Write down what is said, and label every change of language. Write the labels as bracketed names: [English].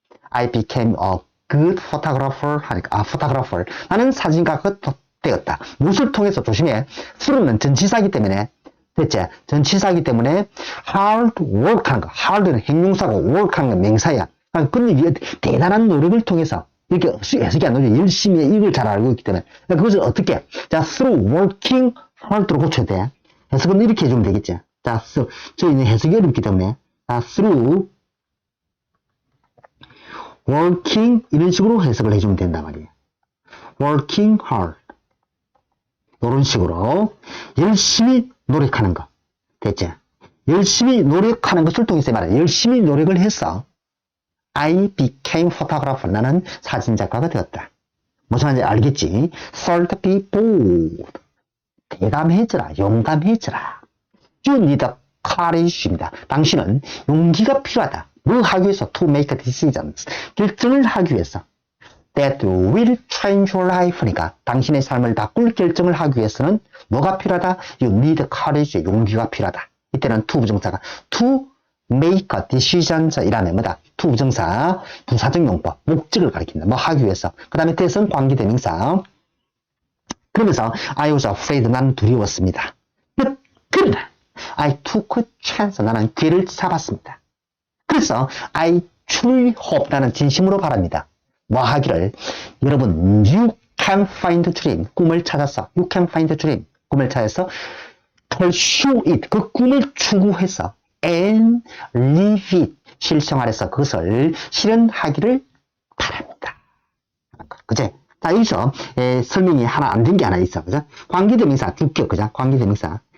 [English] I became a good photographer 하니까 photographer. [Korean] 나는 사진가가 되었다. 무엇을 통해서 조심해. through는 전치사이기 때문에 됐지? 전치사이기 때문에 hard work 하는 거. hard는 행용사고 work 하는 건 명사야. 그러니까 대단한 노력을 통해서 이렇게 해석이 안 나오죠. 열심히 이걸 잘 알고 있기 때문에. 그것을 어떻게? 자, through working hard로 고쳐야 돼. 해석은 이렇게 해주면 되겠지. 자, 저희는 해석이 어렵기 때문에 자, through working 이런 식으로 해석을 해주면 된단 말이에요. working hard 이런 식으로 열심히 노력하는 거. 됐지? 열심히 노력하는 것을 통해서 말이야. 열심히 노력을 해서 [English] I became photographer. [Korean] 나는 사진작가가 되었다. 무슨 말인지 알겠지? [English] Third, be bold. [Korean] 대담해져라. 용감해져라. [English] You need courage입니다. [Korean] 당신은 용기가 필요하다. 뭘 하기 위해서? [English] To make decisions. [Korean] 결정을 하기 위해서. [English] That will change your life [Korean] 니까 당신의 삶을 바꿀 결정을 하기 위해서는 뭐가 필요하다? [English] You need courage. [Korean] 용기가 필요하다. 이때는 to 부정사가 to make a decisions 이라면 뭐다? to 부정사, 부사적 용법, 목적을 가리킨다. 뭐 하기 위해서. 그 다음에 that은 관계대명사. [English] 그러면서 I was afraid. [Korean] 나는 두려웠습니다. [English] 그러나 I took a chance. [Korean] 나는 기회를 잡았습니다. [English] 그래서 I truly hope. [Korean] 나는 진심으로 바랍니다. 뭐 하기를 여러분 [English] you can find a dream. [Korean] 꿈을 찾았어. [English] You can find a dream. [Korean] 꿈을 찾아서 [English] pursue it. [Korean] 그 꿈을 추구해서 [English] and live it. [Korean] 실생활에서 그것을 실현하기를 바랍니다. 그제? 자, 여기서 설명이 하나 안 된 게 하나 있어. 그죠? 관계대명사, 주격, 그죠? 관계대명사.